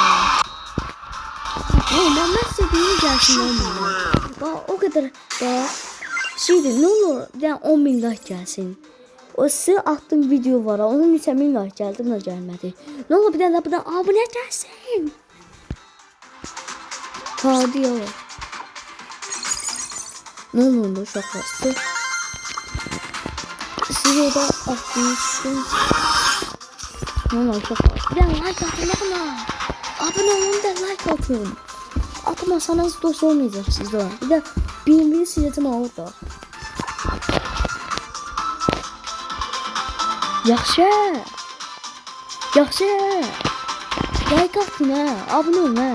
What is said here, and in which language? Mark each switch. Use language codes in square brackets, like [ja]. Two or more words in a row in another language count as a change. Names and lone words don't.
[tr] Ben istediğim gelsin 10 minlər. Bak o kadar da şeydi ne olur yani 10 minlər gəlsin. O size attığım video var. [az] Onun neçə min like gəldi, buna gəlmədi. Ne olur bir dənə də buradan abunə gəlsin. [tr] Hadi ya. Ne olur uşaqlar size. Siz orada attığınız ne olur uşaqlar. [az] Bir dənə like atın bana. Abunə olun da like atın. [tr] Atmasanız dost olmayacak sizde. Bir de birbirini sileceğim orada. [az] Yaxşı. Yaxşı. Like atın ha. Abone olun ha.